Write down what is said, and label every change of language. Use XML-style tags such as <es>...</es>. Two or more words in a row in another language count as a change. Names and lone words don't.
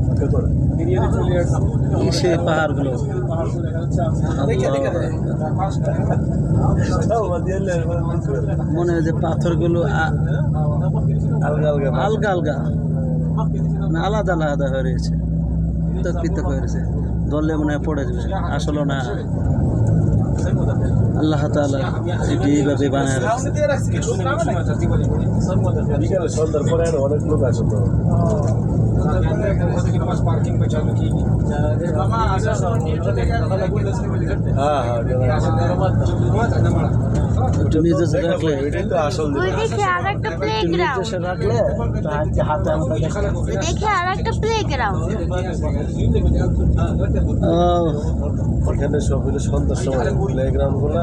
<bn>কি সে পাহাড়গুলো, মনে হয় যে পাথরগুলো আলগা আলগা না আলাদা আলাদা হয়ে রয়েছে, পৃথক হয়ে রয়েছে, ধরলে মনে হয় পড়ে যাবে, আসলে না। আল্লাহ তাআলা এটি এইভাবে বানায় রাখছে। বিকালে সন্ধ্যার পরে আরো অনেক লোক আসে তো।</bn> <ms>Parking macam ni.</ms> <bn>একটু নিজেছে রাখলে, এটাই তো আসল ওই দেখে আর একটা প্লেগ্রাউন্ড নিজেছে রাখলে হাতে আমাদের দেখে আর একটা প্লেগ্রাউন্ড এখানে সব হলো সন্ধ্যার সময় প্লেগ্রাউন্ড গুলা</bn>